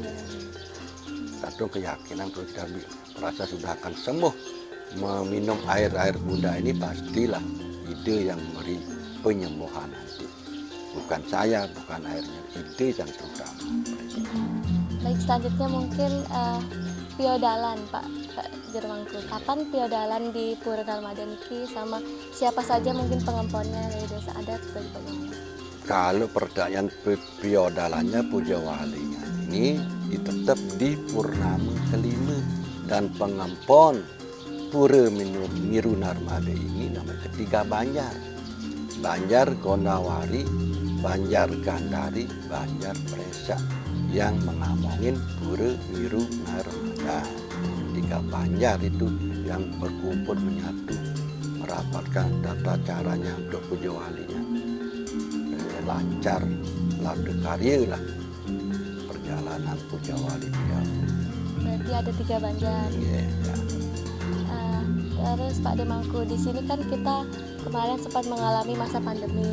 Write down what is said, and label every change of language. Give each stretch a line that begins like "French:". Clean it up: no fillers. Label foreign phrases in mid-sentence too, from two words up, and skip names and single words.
Indonesian: Tergantung keyakinan kalau kita merasa sudah akan sembuh meminum air muda ini pastilah ide yang memberi penyembuhan nanti. Bukan saya, bukan airnya, ide yang terutama. Baik, selanjutnya mungkin piodalan Pak Jaromangku. Kapan piodalan di Pura Narmada niki sama siapa saja mungkin pengemponnya dari desa adat bagaimana? Kalau perdayaan piodalannya Puja Walinya ini tetap di Purnama kelima dan pengempon Pura Miru Narmada ini namanya ketiga Banjar. Banjar Gondawari, Banjar Gandari, Banjar Presa yang mengamongin Pura Miru Narmada. Tiga Banjar itu yang berkumpul menyatu merapatkan tata caranya untuk Puja Walinya. Lancar, lada karya lah perjalanan Puja Wali dia. Berarti ada 3 Banjar. Ya. Terus Pak Demangku, di sini kan kita kemarin sempat mengalami masa pandemi.